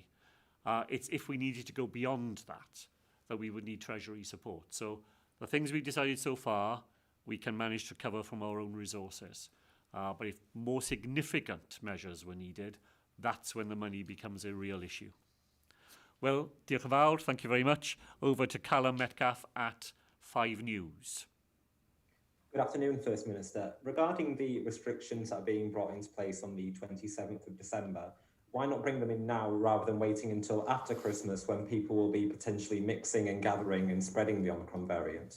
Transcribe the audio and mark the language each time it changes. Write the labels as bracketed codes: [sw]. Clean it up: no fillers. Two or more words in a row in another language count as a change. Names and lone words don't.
[en] It's if we needed to go beyond that we would need Treasury support. So the things we've decided so far, we can manage to cover from our own resources. But if more significant measures were needed, that's when the money becomes a real issue. Well, [cy] diolch yn fawr, [en] thank you very much. Over to Callum Metcalfe at 5 News. Good afternoon, First Minister. Regarding the restrictions that are being brought into place on the 27th of December, why not bring them in now rather than waiting until after Christmas when people will be potentially mixing and gathering and spreading the Omicron variant?